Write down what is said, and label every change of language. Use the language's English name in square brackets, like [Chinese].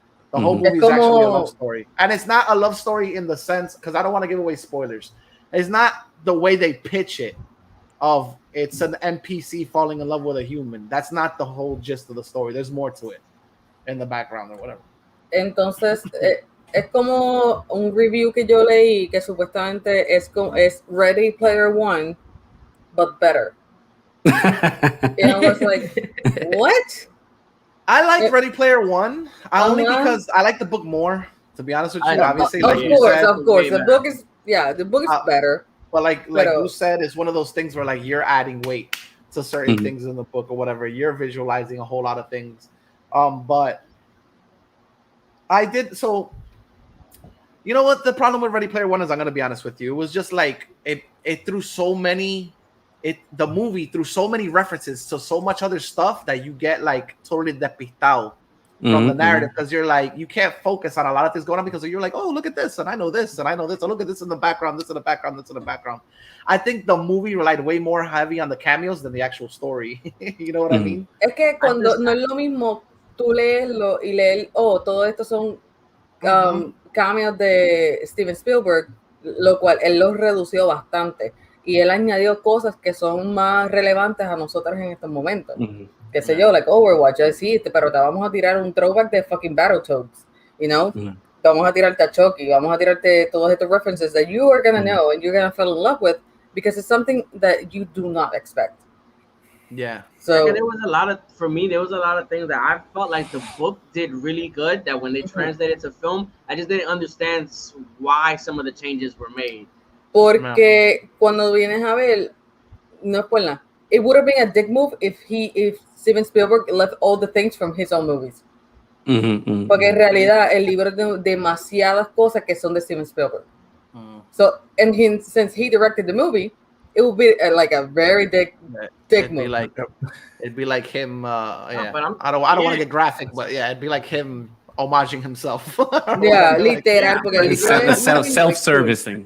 [English] The whole movie is actually a love story, and it's not a love story in the sense, because I don't want to give away spoilers. It's not the way they pitch it. of it's an NPC falling in love with a human. That's not the whole gist of the story. There's more to it in the background or whatever. [Spanish] Entonces, es como un review que yo leí que supuestamente es Ready Player One, [English] but better. And I was like, what? I like Ready Player One only because I like the book more. To be honest with you, obviously, of course, the book is better. But like you said, it's one of those things where like you're adding weight to certain things in the book or whatever. You're visualizing a whole lot of things. But I did so. You know what the problem with Ready Player One is? I'm gonna be honest with you. It was just like it threw so many. The movie threw so many references to so much other stuff that you get like totally despistado from the narrative because you're like you can't focus on a lot of things going on because you're like, oh, look at this and I know this and I know this. Oh, look at this in the background, this in the background, this in the background. I think the movie relied way more heavy on the cameos than the actual story. You know what I mean? [Spanish] Es que cuando no es lo mismo tú leerlo y leer, todo esto son cameos de Steven Spielberg, lo cual él los redució bastante y él añadió cosas que son más relevantes a nosotros en estos momentos. Qué sé yo, like Overwatch, sí, pero te vamos a tirar un throwback de fucking Battletoads, [English] you know? [Spanish] Vamos a tirarte a Chucky, vamos a tirarte todos estos [English] references that you are gonna know and you're gonna fall in love with because it's something that you do not expect. Yeah. So there was a lot of things that I felt like the book did really good that when they translated to film, I just didn't understand why some of the changes were made. [Spanish] Porque cuando vienes a ver, no es por nada. [English] It would have been a dick move if Steven Spielberg left all the things from his own movies. [Spanish] Porque en realidad el libro tiene demasiadas cosas que son de Steven Spielberg. [English] So, and since he directed the movie, it would be like a very dick move. It'd be like him. I don't want to get graphic, but yeah, it'd be like him homaging himself. Yeah, literal. Self-servicing.